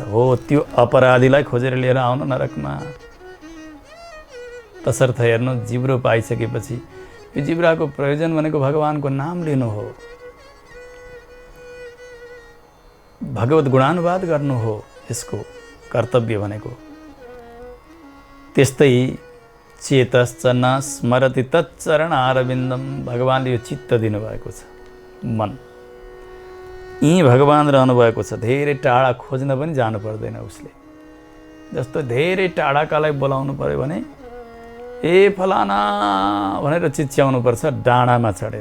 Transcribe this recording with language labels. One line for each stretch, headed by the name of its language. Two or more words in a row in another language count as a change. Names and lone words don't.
Nepali: हो, त्यो अपराधीलाई खोजेर लिएर आउनु नरकमा। तसर्थ हेर्नु, जिब्रो पाइसकेपछि यो जिब्राको प्रयोजन भनेको भगवानको नाम लिनु हो, भगवत गुणानुवाद गर्नु हो, यसको कर्तव्य भनेको।
Sanskrit: त्यस्तै चेतश्च न स्मरति तच्चरण अरविन्दम,
Nepali: भगवानले यो चित्त दिनुभएको छ, मन यहीँ भगवान रहनुभएको छ। धेरै टाढा खोज्न पनि जानु पर्दैन उसले। जस्तो धेरै टाढाकालाई बोलाउनु पर्यो भने ए फलाना भनेर चिच्याउनु पर्छ डाँडामा चढेर।